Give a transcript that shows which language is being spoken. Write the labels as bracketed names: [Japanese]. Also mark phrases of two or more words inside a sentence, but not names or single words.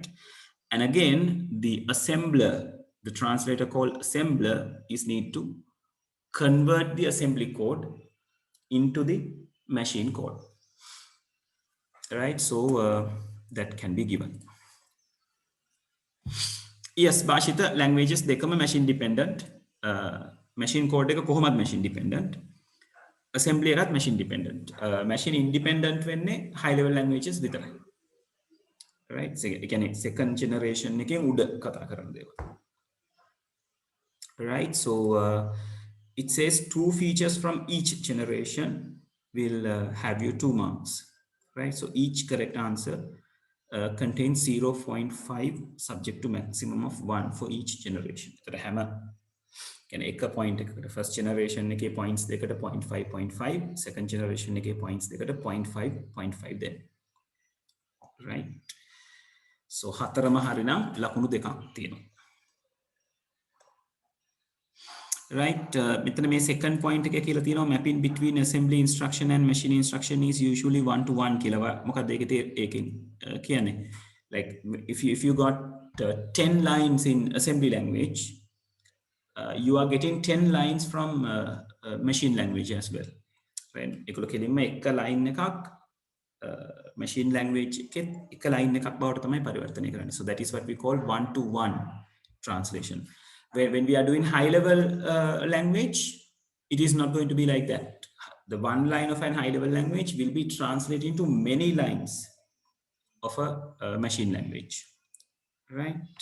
[English] And again, the assembler, the translator called assembler, is need to convert the assembly code into the machine code, right? So that can be given. Yes, Bashita, languages dekama machine dependent. Machine code එක කොහොමද machine dependent. Assembly එකත් machine dependent. Machine independent වෙන්නේ high level languages විතරයි. [Sinhala] Right? ඒ කියන්නේ [English] second generation [Sinhala] එකෙන් උඩ කතා කරන දේවල්. [English] Right? So it says two features from each generation will have you 2 marks. Right? So each correct answer contains 0.5 subject to maximum of 1 for each generation. So the hammer can එක point එකකට first generation එකේ points දෙකට 0.5 second generation එකේ points දෙකට 0.5 then. Right? [Sinhala] So හතරම හරිනම් ලකුණු දෙකක් තියෙනවා. [English] Right, [Sinhala] මෙතන මේ [English] second point [Sinhala] එක කියලා තියෙනවා [English] mapping between assembly instruction and machine instruction is usually 1 to 1 කියලා. [Sinhala] මොකක්ද ඒකෙන් කියන්නේ? [English] Like if you got 10 lines in assembly language, you are getting 10 lines from machine language as well. Right? [Sinhala] ඒකල කෙලින්ම එක line එකක් [English] machine language [Sinhala] එකෙත් එක line එකක් බවට තමයි පරිවර්තනය කරන්නේ. [English] So that is what we call 1 to 1 translation. When we are doing high level language, it is not going to be like that. The one line of an high level language will be translated into many lines of a machine language, right?